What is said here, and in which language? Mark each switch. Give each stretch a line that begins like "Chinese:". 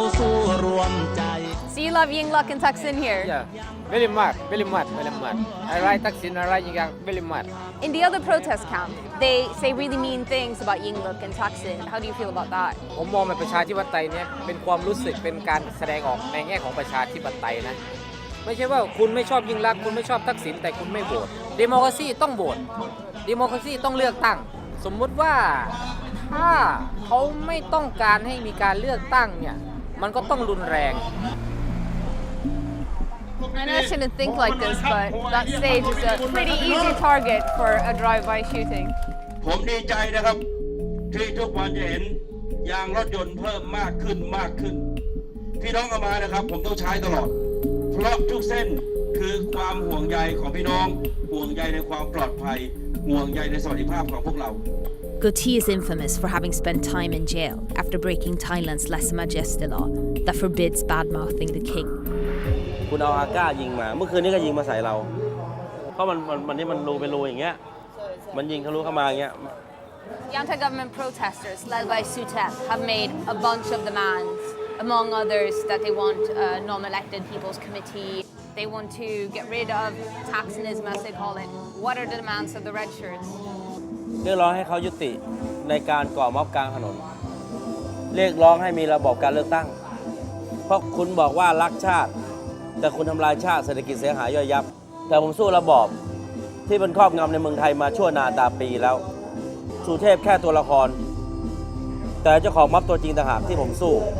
English: So you love Yingluck and Thaksin here? Yeah, very much. I like Thaksin, I like Yingluck very much. In the other protest camp, they say really mean things about Yingluck and Thaksin. How do you feel about that?
Thai: ผมมองในประชาธิปไตยเนี่ยเป็นความรู้สึกเป็นการแสดงออกในแง่ของประชาธิปไตยนะไม่ใช่ว่าคุณไม่ชอบยิ่งลักษณ์คุณไม่ชอบทักษิณแต่คุณไม่โหวตเดโมคราซีต้องโหวตเดโมคราซีต้องเลือกตั้งสมมุติว่าถ้าเขาไม่ต้องการให้มีการเลือกตั้งเนี่ยมันก็ต้องรุนแรง
English: I know I shouldn't think like this, but that stage is a pretty easy target for a drive-by shooting.
Thai: ผมดีใจนะครับที่ทุกวันจะเห็นยางรถยนต์เพิ่มมากขึ้นพี่น้องเอามานะครับผมต้องใช้ตลอดเพราะทุกเส้นคือความห่วงใยของพี่น้องห่วงใยในความปลอดภัยห่วงใยในสวัสดิภาพของพวกเรา
English: Goatee is infamous for having spent time in jail after breaking Thailand's lèse majesté law that forbids bad-mouthing the king.
Thai: คุณเอาอาก้ายิงมาเมื่อคืนนี้ก็ยิงมาใส่เราเพราะมันนี่มันรูเป็นรูอย่างเงี้ยมันยิงทะลุเข้ามาอย่างเงี้ย
English: The anti-government protesters led by Sutep have made a bunch of demands, among others that they want a non-elected people's committee. They want to get rid of Thaksinism, as they call it. What are the demands of the red shirts?
Thai: เรียกร้องให้เขายุติในการก่อม็อบกลางถนนเรียกร้องให้มีระบบการเลือกตั้งเพราะคุณบอกว่ารักชาติแต่คุณทำลายชาติเศรษฐกิจเสียหายย่อยยับแต่ผมสู้ระบอบที่เป็นครอบงำในเมืองไทยมาชั่วนาตาปีแล้วสุเทพแค่ตัวละครแต่เจ้าของม็อบตัวจริงต่างหากที่ผมสู้